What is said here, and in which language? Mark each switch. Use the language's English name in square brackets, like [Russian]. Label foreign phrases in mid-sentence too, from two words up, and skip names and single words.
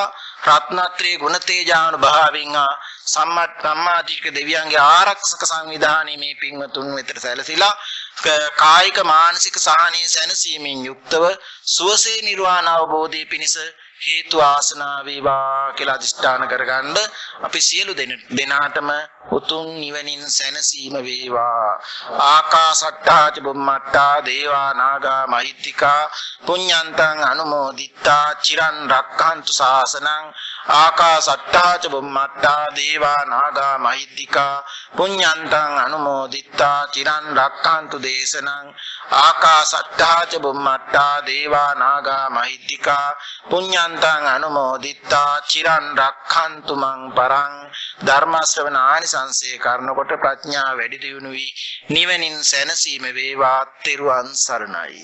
[Sinhala] රත්නත්‍රයේ ගුණ තේජාන භාවින් සම්මාදිට්ඨික දෙවියන්ගේ ආරක්ෂක සංවිධානයේ මේ පින්වතුන් වෙතට සැලසීලා කායික මානසික සහනයේ සැනසීමෙන් යුක්තව සුවසේ නිර්වාණ අවබෝධය පිණිස හේතු ආසනා වේවා කියලා අදිෂ්ඨාන කරගන්න. අපි සියලු දෙනාටම උතුම් නිවනින් සැනසීම වේවා. [Pali] ආකාසට්ටා ච බුම්මට්ටා දේවා නාග මහිත්‍තිකා පුඤ්ඤන්තං අනුමෝදිත්තා චිරන් රක්ඛන්තු ශාසනං. ආකාසට්ටා ච බුම්මට්ටා දේවා නාග මහිත්‍තිකා පුඤ්ඤන්තං අනුමෝදිත්තා චිරන් රක්ඛන්තු දේශනං. ආකාසට්ටා ච බුම්මට්ටා දේවා නාග මහිත්‍තිකා පුඤ්ඤන්තං අනුමෝදිත්තා චිරන් රක්ඛන්තු මං පරං. [Sinhala] ධර්ම ශ්‍රවණ ආනිසංසය කරනකොට ප්‍රඥා වැඩි දියුණු වී නිවනින් සැනසීම වේවා. තෙරුවන් සරණයි.